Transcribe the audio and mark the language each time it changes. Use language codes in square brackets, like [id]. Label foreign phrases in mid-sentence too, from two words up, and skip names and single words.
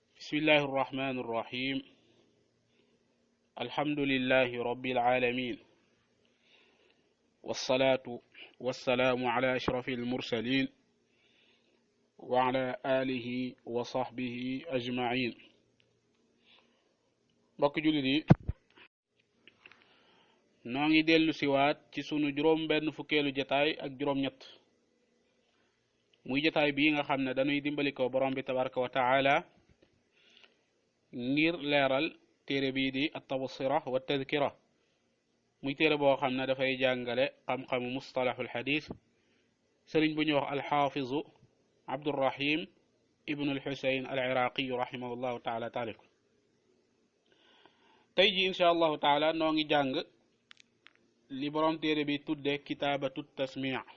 [ar] بسم الله الرحمن الرحيم الحمد لله رب العالمين والصلاة والسلام على أشرف المرسلين وعلى آله وصحبه أجمعين. [wo] mbokk jullit yi noo ngi dellu siwaat ci sunu juróom benn fukkeelu jataay ak juróom ñett muy jataay bii nga xam ne dañuy dimbali ko borom bi [ar] تبارك وتعالى [wo] ngir leeral téere bii di at-tabsira wa tadhkira muy téere boo xam ne dafay jàngale xam-xamu [ar] مصطلح الحديث [wo] sëriñ bu ñuy wax alxaafizu abdurrahim ibnu alxusayn al iraqiyu [ar] رحمه الله تعالى [wo] taalif ko tey ji [ar] إن شاء الله تعالى [wo] noo ngi jàng li borom téere bi tudde kitaabatu tasmi'